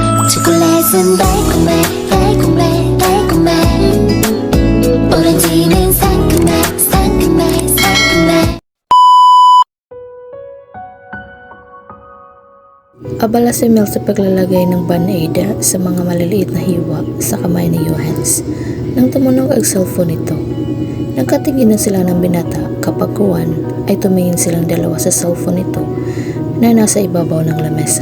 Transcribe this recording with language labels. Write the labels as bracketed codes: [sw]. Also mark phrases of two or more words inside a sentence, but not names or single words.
[ko] 초콜릿은 달콤해 달콤해 달콤해 오렌지는 상큼해 상큼해 상큼해. [tl] Abala si Mel sa paglalagay ng band-aid sa mga maliliit na hiwa sa kamay ni Johannes nang tumunog ang cellphone nito. Nagkatinginan sila ng binata kapag kuwan ay tumingin silang dalawa sa cellphone nito na nasa ibabaw ng lamesa.